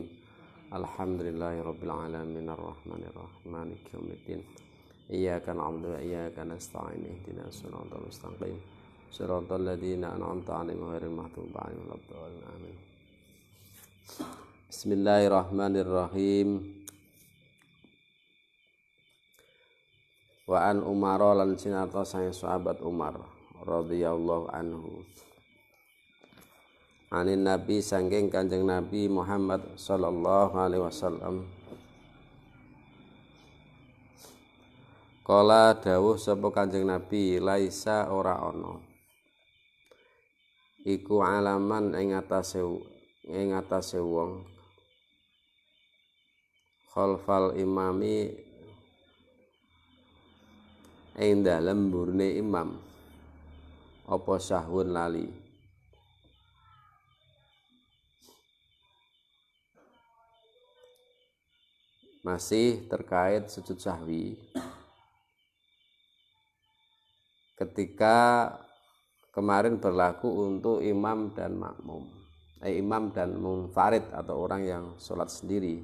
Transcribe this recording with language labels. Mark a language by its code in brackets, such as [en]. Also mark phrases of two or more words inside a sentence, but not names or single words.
[ar] الحمد لله رب العالمين الرحمن الرحيم مالك يوم الدين. إياك نعبد وإياك نستعين اهدنا الصراط المستقيم. صراط الذين أنعمت عليهم غير المغضوب عليهم ولا الضالين. Amin. Bismillahirrahmanirrahim. وعن عمر [jv] lan sinata sang sahabat Umar [ar] رضي الله عنه. عن النبي [jv] sangking Kanjeng Nabi Muhammad [ar] صلى الله عليه وسلم. [jv] Kala dawuh sapa Kanjeng Nabi, laisa ora ana iku alaman ing atase wong [ar] خلف الإمام [jv] ing dalem mburine imam apa sahwun lali. [id] Masih terkait sujud sahwi ketika kemarin berlaku untuk imam dan makmum, imam dan munfarid atau orang yang sholat sendiri.